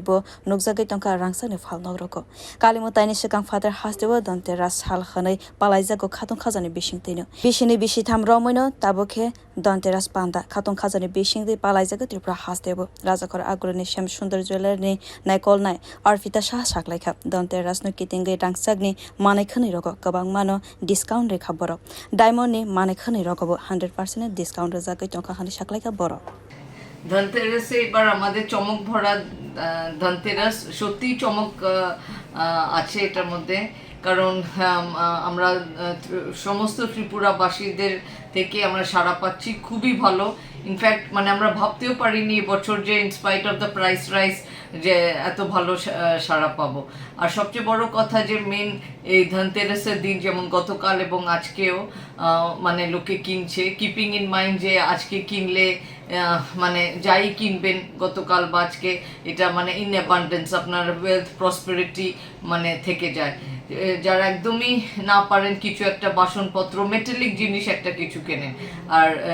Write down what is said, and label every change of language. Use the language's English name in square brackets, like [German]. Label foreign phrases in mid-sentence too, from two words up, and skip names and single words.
[Kok Borok] bo nukjagwi tongkha rangchak ni phalnog rogo kalimotani sikang father hasteo Dhanterash sal khanai palaijago khatong khajani bisingtino bisini bisi tham romoino tabokhe Dhanterash panda khatong khajani bisingti palaijago tripura hastebo rajakor agroni sham sundar jewelry ni naikol nai arfita sha saklaikha Dhanterash no kitingwi rangchak ni manai khani rogo kabang mano discount rekha borok diamond ni manai khani rogo 100% discount rajagwi tongkha khani saklaikha borok [Bangla] ধনতেরাসে এবার আমাদের চমক ভরা ধনতেরাস সত্যি চমক আছে এটার মধ্যে কারণ আমরা সমস্ত ত্রিপুরাবাসীদের থেকে আমরা সাড়া পাচ্ছি খুবই ভালো ইনফ্যাক্ট মানে আমরা ভাবতেও পারিনি এবছর যে [English] in spite of the price rise [Bangla] যে এত ভালো সাড়া পাবো আর সবচেয়ে বড় কথা যে মেন এই ধনতেরাসের দিন যেমন গতকাল এবং আজকেও মানে লোকে কিনছে [English] keeping in mind [Bangla] যে আজকে কিনলে মানে যাই কিনবেন গতকাল বা আজকে এটা মানে [English] in abundance [Bangla] আপনার [English] wealth prosperity [Bangla] মানে থেকে যায় যারা একদমই না পারেন কিছু একটা বাসনপত্র মেটালিক জিনিস একটা কিছু কেনেন আর